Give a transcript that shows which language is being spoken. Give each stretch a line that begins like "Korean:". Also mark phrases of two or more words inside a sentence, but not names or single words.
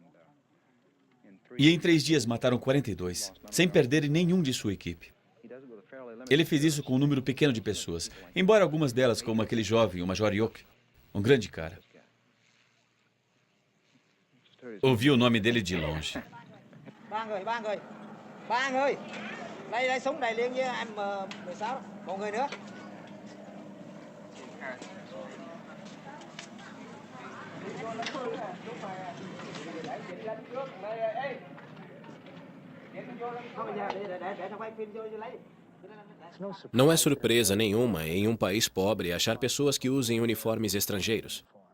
Portuguese: E em 3 dias mataram 42, sem perderem nenhum de sua equipe. Ele fez isso com um número pequeno de pessoas, embora algumas delas, como aquele jovem, o Major Yoke, um grande cara. Ouvi o nome dele de longe.
Vietnamese: Ba người ơi, đây súng này liên với M16, một người nữa.
Portuguese: Não é surpresa nenhuma em um país pobre achar pessoas que usem uniformes estrangeiros.